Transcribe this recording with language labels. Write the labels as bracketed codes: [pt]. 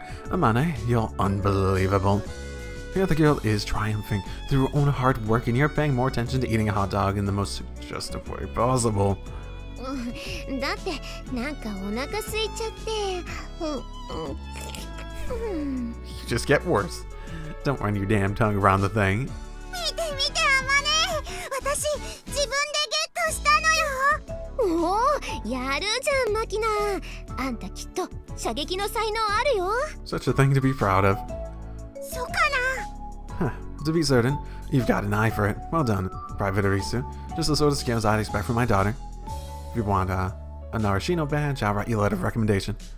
[en] Amane, you're unbelievable. Here the girl is triumphing through her own hard work, and you're paying more attention to eating a hot dog in the most suggestive way possible. [ja] だってなんかお腹空いちゃって。 [en] You just get worse. Don't run your damn tongue around the thing. [ja] 見てアマネ、私自分でゲットしたのよ。おお、やるじゃんマキナ。あんたきっと射撃の才能あるよ。 [en] Such a thing to be proud of. [ja] そうかな。 [en] To be certain, you've got an eye for it. Well done, Private Arisu. Just the sort of scams I'd expect from my daughter. If you want a Narashino badge, I'll write you a letter of recommendation.